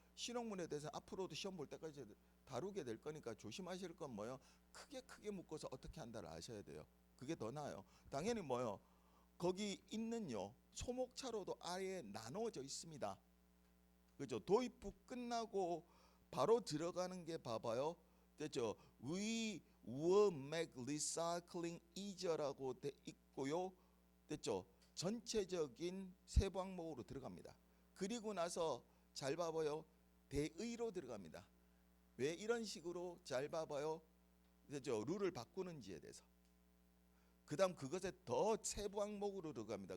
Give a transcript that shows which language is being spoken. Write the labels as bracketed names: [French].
[Korean] 실용문에 대해서 앞으로도 시험 볼 때까지 다루게 될 거니까 조심하실 건 뭐요? 크게 묶어서 어떻게 한다를 아셔야 돼요. 그게 더 나아요. 당연히 뭐요? 거기 있는요 소목차로도 아예 나눠져 있습니다. 그죠? 도입부 끝나고 바로 들어가는 게 봐봐요. 됐죠? [English] We will make recycling easier라고 [Korean] 돼 있고요. 됐죠? 전체적인 세부 항목으로 들어갑니다. 그리고 나서 잘 봐봐요. 대의로 들어갑니다. 왜 이런 식으로 잘 봐봐요. 됐죠? 룰을 바꾸는지에 대해서. 그 다음 그것에 더 세부 항목으로 들어갑니다.